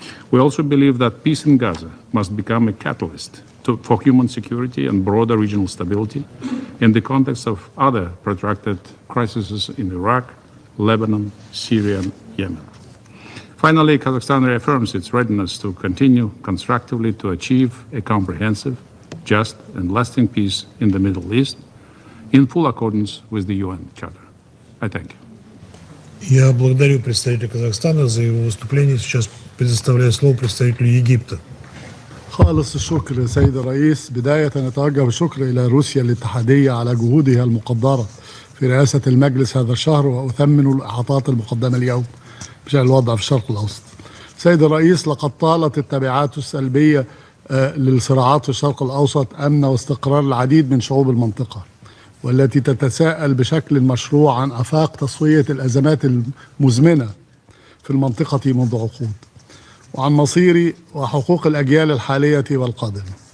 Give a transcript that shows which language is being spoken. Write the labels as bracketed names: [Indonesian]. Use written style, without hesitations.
[English] We also believe that peace in Gaza must become a catalyst for human security and broader regional stability in the context of other protracted crises in Iraq, Lebanon, Syria, and Yemen. Finally, Kazakhstan reaffirms its readiness to continue constructively to achieve a comprehensive, just, and lasting peace in the Middle East in full accordance with the UN Charter. I thank you. [Russian] Я благодарю представителя Казахстана за его выступление. Сейчас предоставляю слово представителю Египта. [Arabic] خالص الشكر سيد الرئيس. بداية نتوجه بالشكر إلى روسيا الاتحادية على جهودها المقدرة في رئاسة المجلس هذا الشهر، وأثمن الإحاطات المقدمة اليوم بشأن الوضع في الشرق الأوسط. سيد الرئيس، لقد طالت التبعات السلبية للصراعات في الشرق الأوسط أمن واستقرار العديد من شعوب المنطقة، والتي تتساءل بشكل مشروع عن آفاق تصفية الأزمات المزمنة في المنطقة منذ عقود، وعن مصير وحقوق الأجيال الحالية والقادمة.